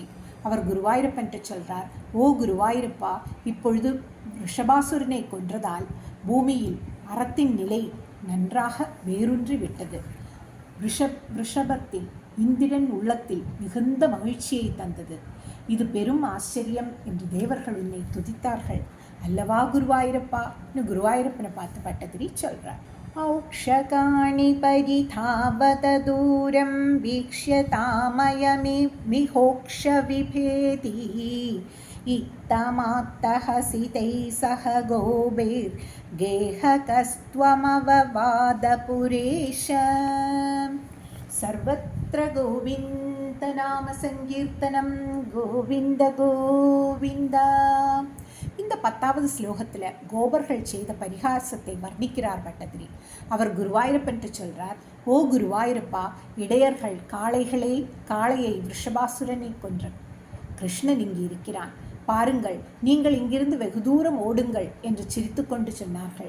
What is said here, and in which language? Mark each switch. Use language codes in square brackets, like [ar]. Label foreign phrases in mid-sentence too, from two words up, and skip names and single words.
[ta] அவர் குருவாயூரப்பன்ட்டு சொல்கிறார், ஓ குருவாயூரப்பா, இப்பொழுது ரிஷபாசுரனை கொன்றதால் பூமியில் அறத்தின் நிலை நன்றாக வேரூன்றி விட்டது. ரிஷபத்தில் இந்திரன் உள்ளத்தில் மிகுந்த மகிழ்ச்சியை தந்தது. இது பெரும் ஆச்சரியம் என்று தேவர்கள் உன்னை துதித்தார்கள். அல்லவா குருவாயூரப்பா? குருவாயூரப்பனை பார்த்து பட்டதிரி சொல்கிறார். [sa] औक्षकाणि परिधावत दूरं वीक्ष्य तामयमिहोक्षविभेदी इत्थमात्तहसितैः सह गोभिर्गेहकस्त्वमववादपुरेश. सर्वत्र गोविन्दनामसङ्कीर्तनं गोविन्द गोविन्द. [ta] இந்த 10வது ஸ்லோகத்தில் கோபர்கள் செய்த பரிகாசத்தை வர்ணிக்கிறார் பட்டதிரி. அவர் குருவாயூரப்பன்ட்டு சொல்கிறார், ஓ குருவாயூரப்பா, இடையர்கள் காளையை ரிஷபாசுரனை கொன்ற கிருஷ்ணன் இங்கு இருக்கிறான். பாருங்கள், நீங்கள் இங்கிருந்து வெகு தூரம் ஓடுங்கள் என்று சிரித்து கொண்டு சொன்னார்கள்.